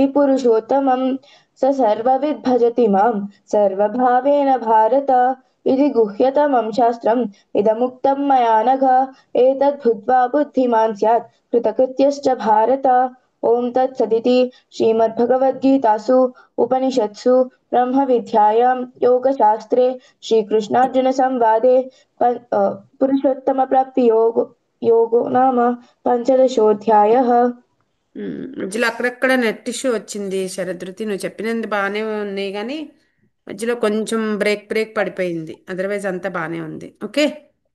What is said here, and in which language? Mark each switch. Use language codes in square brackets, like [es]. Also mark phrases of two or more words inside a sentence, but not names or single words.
[sa] पुरुषोत्तमं स सर्वविद् भजति मां सर्वभावेन भारत इति गुह्यतमं शास्त्रम् इदमुक्तं मया नघ एतद्बुद्ध्वा बुद्धिमान् स्यात् कृतकृत्यश्च भारत ॐ तत्सदिति श्रीमद्भगवद्गीतासु उपनिषत्सु ब्रह्मविद्यायां योगशास्त्रे श्रीकृष्णार्जुनसंवादे पुरुषोत्तमप्राप्तियोगो योगो नाम पञ्चदशोऽध्यायः। [te] మధ్యలో అక్కడక్కడ [en] net issue [te] వచ్చింది శరదృతి, నువ్వు చెప్పినది బాగానే ఉన్నాయి కానీ మధ్యలో కొంచెం [en] break break [te] పడిపోయింది, అదర్వైజ్ అంతా బాగానే ఉంది. ఓకే.